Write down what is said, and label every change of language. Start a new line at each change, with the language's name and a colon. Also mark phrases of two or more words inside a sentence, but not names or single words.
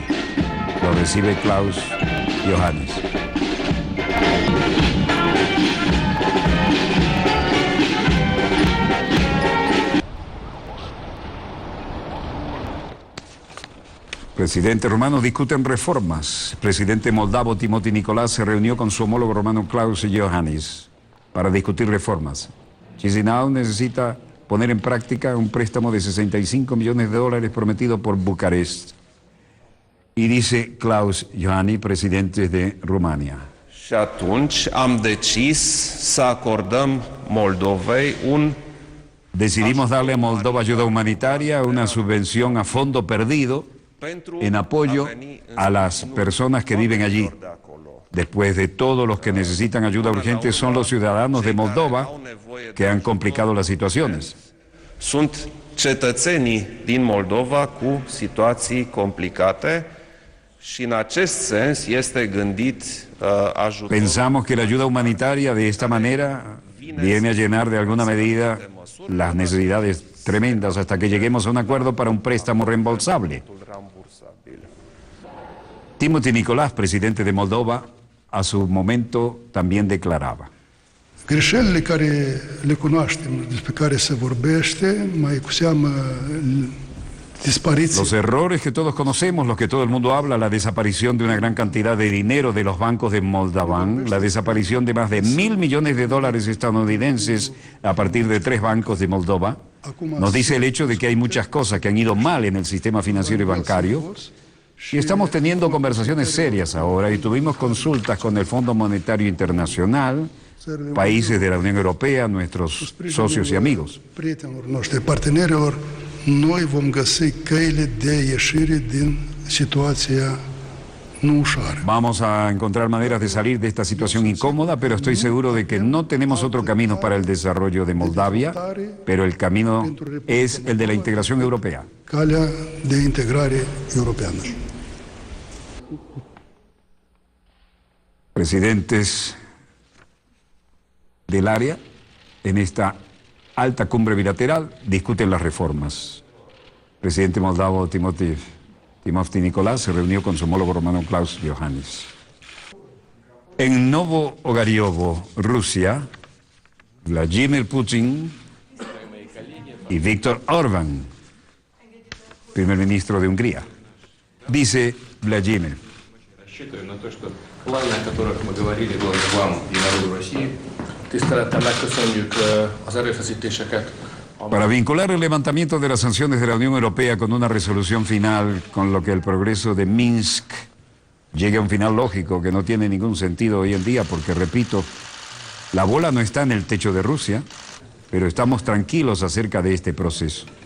Spanish: Lo recibe Klaus Iohannis. Presidentes romanos discuten reformas. El presidente moldavo Timoti Nicolás se reunió con su homólogo romano Klaus Iohannis para discutir reformas. Chisinau necesita poner en práctica un préstamo de $65 millones prometido por Bucarest. Y dice Klaus Iohannis, presidente de Rumania.
Romanian: Și atunci am decis să acordăm Moldovei un
Spanish: decidimos darle a Moldova ayuda humanitaria, una subvención a fondo perdido en apoyo a las personas que viven allí. Después de todo, los que necesitan ayuda urgente son los ciudadanos de Moldova que han complicado las situaciones.
Romanian: Sunt cetățenii din Moldova cu situații complicate și în acest sens este gândit ajutor.
Spanish: Pensamos que la ayuda humanitaria de esta manera viene a llenar de alguna medida las necesidades tremendas hasta que lleguemos a un acuerdo para un préstamo reembolsable. Timothy Nicolás, presidente de Moldova, a su momento también declaraba:
Romanian: Greșelile care le cunoaștem, despre care se vorbește, mai cu seamă dispariții.
Spanish: Los errores que todos conocemos, los que todo el mundo habla, la desaparición de una gran cantidad de dinero de los bancos de Moldavan, la desaparición de más de $1.000 millones estadounidenses a partir de 3 bancos de Moldova, nos dice el hecho de que hay muchas cosas que han ido mal en el sistema financiero y bancario. Y estamos teniendo conversaciones serias ahora y tuvimos consultas con el Fondo Monetario Internacional, países de la Unión Europea, nuestros socios y amigos.
Romanian: Prietenilor noștri, partenerilor, noi vom găsi căile de ieșire din situația nu ușoară.
Spanish: Vamos a encontrar maneras de salir de esta situación incómoda, pero estoy seguro de que no tenemos otro camino para el desarrollo de Moldavia, pero el camino es el de la integración europea.
Romanian: Calea de integrare europeană.
Spanish: Presidentes del área, en esta alta cumbre bilateral, discuten las reformas. Presidente moldavo Timothy Nicolás se reunió con su homólogo romano Klaus Iohannis. En Novo Ogariovo, Rusia, Vladimir Putin y Viktor Orbán, primer ministro de Hungría. Dice Vladimir:
Russian: Рассчитываем на то, что планы, о которых мы говорили вам и народу России,
Hungarian: tisztelettel megköszönjük az erőfeszítéseket.
Spanish: Para vincular el levantamiento de las sanciones de la Unión Europea con una resolución final, con lo que el progreso de Minsk llegue a un final lógico que no tiene ningún sentido hoy en día, porque, repito, la bola no está en el techo de Rusia, pero estamos tranquilos acerca de este proceso.